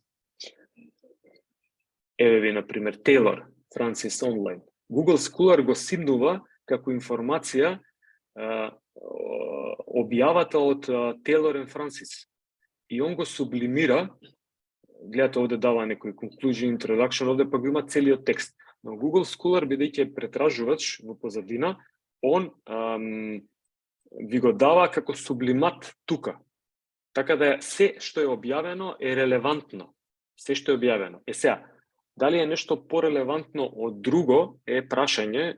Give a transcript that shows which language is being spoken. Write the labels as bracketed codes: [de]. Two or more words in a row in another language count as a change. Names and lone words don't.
[mk] Еве ви, например, Taylor, Francis Online. Google Scholar го симнува како информација објавата од Taylor and Francis. И он го сублимира, гледате овде дава некој [en] conclusion, introduction, [mk] овде па го има целиот текст. Но Google Scholar, бидејќи претражувач во позадина, он ви го дава како сублимат тука. Така да се што е објавено е релевантно. Се што е објавено. Сега, дали е нешто порелевантно од друго е прашање.